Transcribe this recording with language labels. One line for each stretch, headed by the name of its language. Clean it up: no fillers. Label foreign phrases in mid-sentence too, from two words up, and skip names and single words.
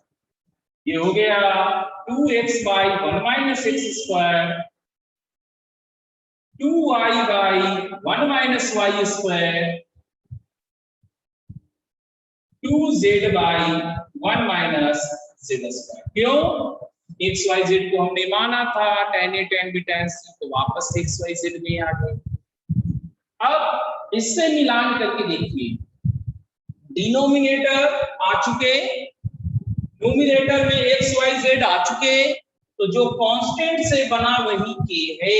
Hindi: ये हो गया 2x बाई 1
English: minus x square,
Hindi: 2y बाई 1
English: minus y square,
Hindi: 2z बाई 1
English: minus z square.
Hindi: क्यों?
English: x y z
Hindi: को हमने माना था
English: tan a tan b tan c,
Hindi: तो वापस एक्स वाई जेड में आ गए। अब इससे मिलान करके देखिए, डिनोमिनेटर आ चुके, न्यूमरेटर में
English: x y z
Hindi: आ चुके, तो जो कांस्टेंट से बना वही के है।